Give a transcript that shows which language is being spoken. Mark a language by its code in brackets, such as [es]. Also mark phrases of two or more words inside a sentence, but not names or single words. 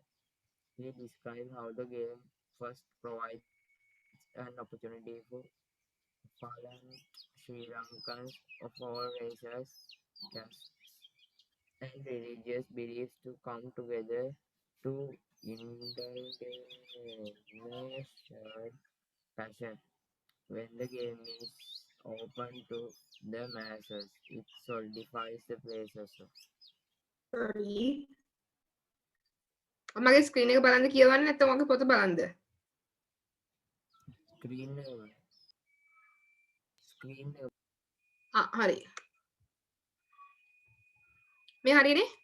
[en] He describes how the game first provides an opportunity for fallen Sri Lankans of all races, castes, and religious beliefs to come together to indulge in shared passion. When the game is open to the masses, it solidifies the place also. Sorry. [si] මගේ ස්ක්‍රීන් එක බලන්න කියවන්න නැත්නම් මගේ පොත බලන්නද? [en] Screen [si] හරි. මේ හරිනේ?